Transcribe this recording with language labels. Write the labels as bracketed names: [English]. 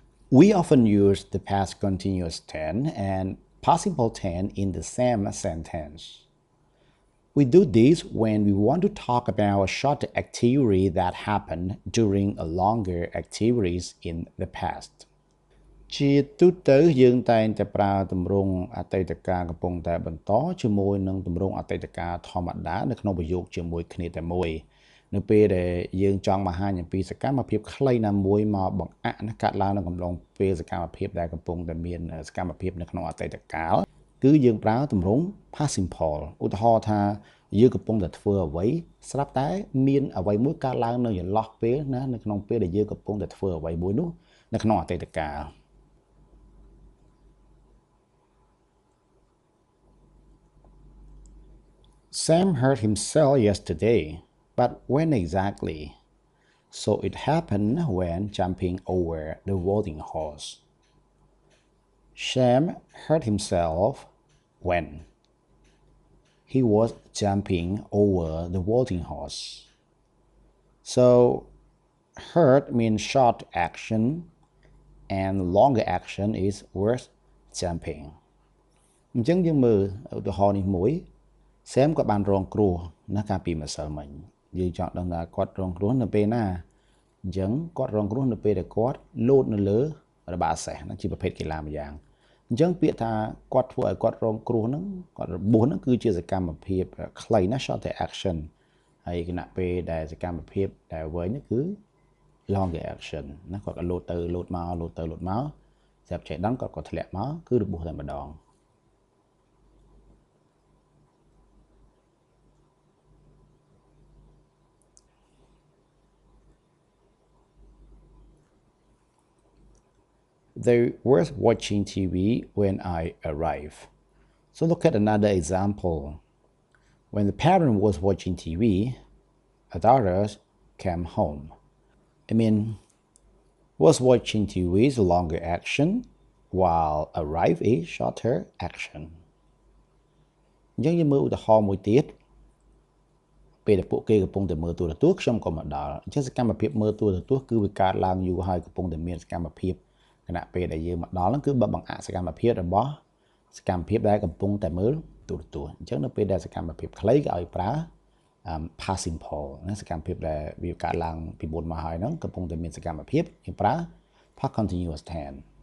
[English] We often use the past continuous tense and participle tense in the same sentence. We do this when we want to talk about a short activity that happened during a longer activities in the past. [Khmer] ជាទូទៅយើងតែងតែប្រើទម្រង់អតីតកាលកំពុងតែបន្តជាមួយនឹងទម្រង់អតីតកាលធម្មតានៅក្នុងប្រយោគជាមួយគ្នាតែមួយ នៅពេលដែលយើងចង់បង្ហាញអំពីសកម្មភាពខ្លីណាមួយមកបង្អាក់កាត់ឡើងនៅកំឡុងពេលសកម្មភាពដែលកំពុងតែមានសកម្មភាពនៅក្នុងអតីតកាលគឺយើងប្រើទម្រង់ past simple ឧទាហរណ៍ថា យើងកំពុងតែធ្វើអ្វីស្រាប់តែមានអ្វីមួយកើតឡើងនៅចន្លោះពេលណានៅក្នុងពេលដែលយើងកំពុងតែធ្វើអ្វីមួយនោះនៅក្នុងអតីតកាល [English] Sam hurt himself yesterday, but when exactly? So it happened when jumping over the vaulting horse. Sam hurt himself when he was jumping over the vaulting horse. So hurt means short action and longer action is worth jumping. [Khmer] អញ្ចឹងយើងមើលឧទាហរណ៍នេះមួយSam ក៏បានរងគ្រោះណាកាលពីម្សិលមិញយើងចង់ដឹងថាគាត់រងគ្រោះនៅពេលណា អញ្ចឹងគាត់រងគ្រោះនៅពេលដែលគាត់លោតនៅលើរបាល់សេះណាជាប្រភេទកីឡាមួយយ៉ាងអញ្ចឹងពាក្យថាគាត់ធ្វើឲ្យគាត់រងគ្រោះហ្នឹងគាត់របួសហ្នឹងគឺជាសកម្មភាពខ្លីណា short action ហើយគណៈពេលដែលសកម្មភាពដែលវែងនេះគឺ longer action ណាគាត់ក៏លោតទៅលោតមកលោតទៅលោតមកស្រាប់ចេះដឹងគាត់ក៏ធ្លាក់មកគឺរបួសតែម្ដង [English] They were watching TV when I arrived. So look at another example. When the parent was watching TV, a daughter came home. Was watching TV is longer action, while arrive is shorter action. [Khmer] អញ្ចឹងយើងមើលឧទាហរណ៍មួយទៀតពេលដែលពួកគេកំពុងតែមើលទូរទស្សន៍ខ្ញុំក៏មកដល់អញ្ចឹងសកម្មភាពមើលទូរទស្សន៍គឺវាកើតឡើងយូរហើយកំពុងតែមានសកម្មភាពគណៈពេលដែលយើងមកដល់ហ្នឹងគឺបង្អាក់សកម្មភាពរបស់សកម្មភាពដែលកំពុងតែមើលទូរទស្សន៍អញ្ចឹងនៅពេលដែលសកម្មភាពខ្លីក៏ឲ្យប្រើ past simple ណាសកម្មភាពដែលវាកើតឡើងពីមុនមកហើយហ្នឹងកំពុងតែមានសកម្មភាពយើងប្រើ past continuous tense